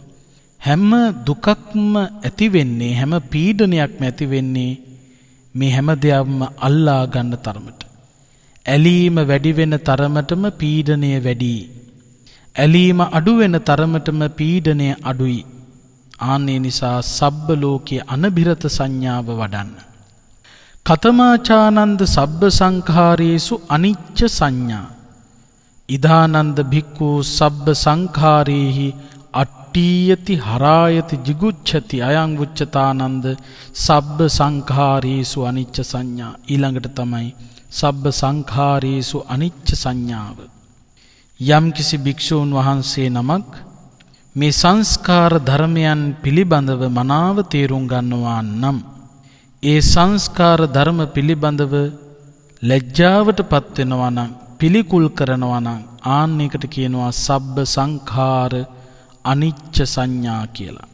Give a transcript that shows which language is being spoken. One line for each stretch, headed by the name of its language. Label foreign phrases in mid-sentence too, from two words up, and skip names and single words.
Sinhala: හැම දුකක්ම ඇති වෙන්නේ, හැම පීඩනයක්ම ඇති වෙන්නේ මේ හැම දෙයක්ම අල්ලා ගන්න තරමට. ඇලීම වැඩි වෙන තරමටම පීඩනය වැඩි. ඇලීම අඩු වෙන තරමටම පීඩනය අඩුයි. ආන්නේ නිසා සබ්බ ලෝකයේ අනභිරත සංඥාව වඩන්න.
Pali: කතමාචානන්ද සබ්බ සංඛාරේසු අනිච්ච සංඥා. ඉදානන්ද භික්ඛු සබ්බ සංඛාරේහි අට්ඨීයති හරායති jigucchati අයං උච්චතානන්ද සබ්බ සංඛාරේසු අනිච්ච සංඥා.
Sinhala: ඊළඟට තමයි
Pali: සබ්බ සංඛාරේසු අනිච්ච
Sinhala: සංඥාව. යම් කිසි භික්ෂූන් වහන්සේ නමක් මේ සංස්කාර ධර්මයන් පිළිබඳව මනාව තේරුම් ගන්නවා නම්, ඒ සංස්කාර ධර්ම පිළිබඳව ලැජ්ජාවට පත් වෙනවා නම්, පිළිකුල් කරනවා නම් ආන්න එකට කියනවා
Pali: සබ්බ සංඛාර අනිච්ච සංඥා
Sinhala: කියලා.